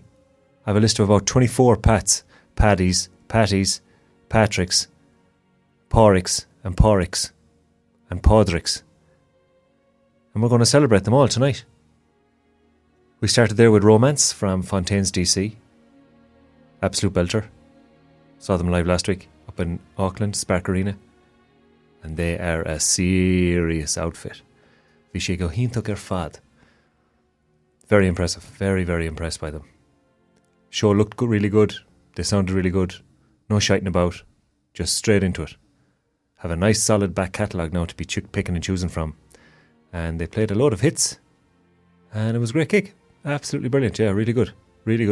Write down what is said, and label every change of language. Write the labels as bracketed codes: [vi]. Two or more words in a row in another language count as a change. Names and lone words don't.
[en] I have a list of about 24 Pats, Paddys, Patties, Patricks, Padraics and Padraics and Padraics And we're going to celebrate them all tonight. We started there with Romance from Fontaine's DC. Absolute belter. Saw them live last week up in Auckland, Spark Arena. And they are a serious outfit. [ga] Bhí go híntaach fad. [en] Very impressive. Very, very impressed by them. Show looked good, really good. They sounded really good. No shiting about. Just straight into it. Have a nice solid back catalogue now to be picking and choosing from. And they played a load of hits. And it was a great gig. Absolutely brilliant. Yeah, really good. Really good.